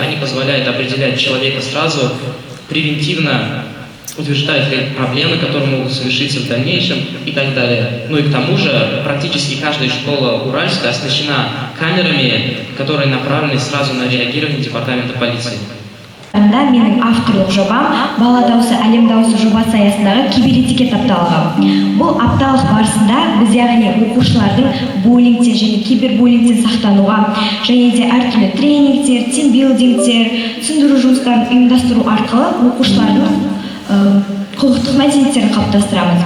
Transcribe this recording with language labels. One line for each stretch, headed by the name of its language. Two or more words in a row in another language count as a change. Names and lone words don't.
Russian: Они позволяют определять человека сразу, превентивно утверждать проблемы, которые могут совершиться в дальнейшем и так далее. Ну и к тому же практически каждая школа Уральска оснащена камерами, которые направлены сразу на реагирование департамента полиции.
Kazakh: Менің авторлық жобам «Бала дауысы, әлем дауысы» жобасы аясындағы киберэтикет апталығы. Бұл апталық барысында біз яғни оқушылардың буллингтен және кибербуллингтен сақтануға, және де әртүрлі тренингтер, тимбилдингтер, түсіндіру жұмыстарын ұйымдастыру арқылы оқушылардың құқықтық мәдениеттерін қалыптастырамыз.